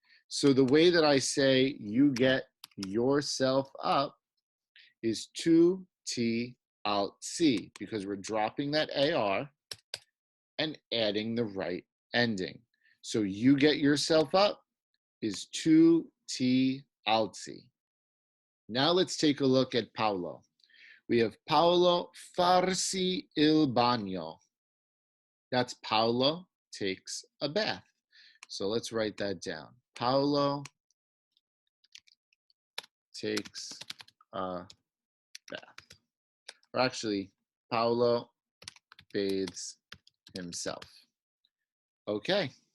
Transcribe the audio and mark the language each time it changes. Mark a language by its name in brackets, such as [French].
[English] So the way that I say you get yourself up is [Italian] tu ti alzi, [English] because we're dropping that AR and adding the right ending. So you get yourself up is [Italian] tu ti alzi. [English] Now let's take a look at Paolo. We have Paolo [Italian] farsi il bagno. [English] That's Paolo takes a bath. So let's write that down. Paolo takes a bath. Or actually, Paolo bathes himself. Okay.